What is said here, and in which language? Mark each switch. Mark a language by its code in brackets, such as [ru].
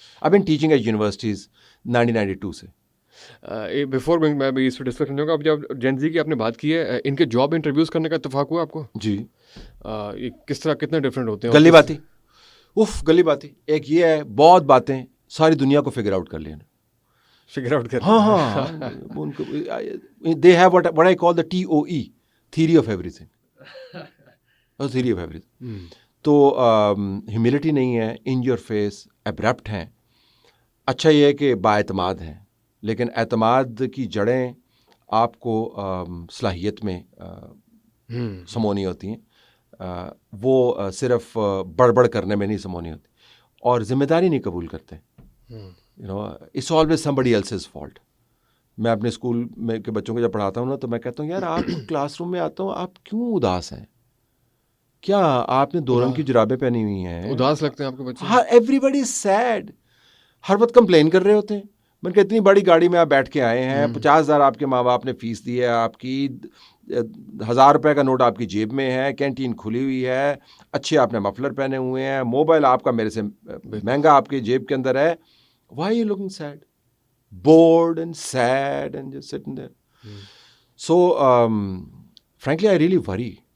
[en] اب ان teaching at universities 1992 سے. [ur] Before میں بھی اس پہ ڈسکس کروں گا. اب جب جین زی کی آپ نے بات کی ہے, ان کے جاب انٹرویوز کرنے کا اتفاق ہوا آپ کو؟ جی. یہ کس طرح, کتنے ڈفرینٹ ہوتے ہیں؟ گلی باتی, گلی باتی. ایک یہ ہے, بہت باتیں ساری دنیا کو فگر آؤٹ کر لینا. فگر آؤٹ کر, [en] ہاں, ان کو they have what I call the TOE, theory of everything. theory of everything. [ur] تو ہیوملٹی نہیں ہے, [en] in your face, [ur] ابرپٹ ہیں. اچھا یہ ہے کہ بااعتماد ہیں, لیکن اعتماد کی جڑیں آپ کو صلاحیت میں سمونی ہوتی ہیں. وہ صرف بڑبڑ کرنے میں نہیں سمونی ہوتی, اور ذمہ داری نہیں قبول کرتے. [en] It's always somebody else's fault. [ur] میں اپنے اسکول میں کے بچوں کو جب پڑھاتا ہوں نا, تو میں کہتا ہوں یار آپ کلاس روم میں آتا ہوں, آپ کیوں اداس ہیں؟ کیا آپ نے 2 رنگ کی جرابیں پہنی ہوئی ہیں؟ اداس لگتے ہیں آپ کے بچے؟ [en] ہاں, everybody is sad. [ur] ہر وقت کمپلین کر رہے ہوتے ہیں. میں نے کہا اتنی بڑی گاڑی میں آپ بیٹھ کے آئے ہیں, 50,000 آپ کے ماں باپ نے فیس دی ہے, آپ کی 1,000 روپے کا نوٹ آپ کی جیب میں ہے, کینٹین کھلی ہوئی ہے, اچھے آپ نے مفلر پہنے ہوئے ہیں, موبائل آپ کا میرے سے مہنگا آپ کی جیب کے اندر ہے. [en] Why are you looking sad? Bored and sad and just sitting there. So, frankly, I really worry.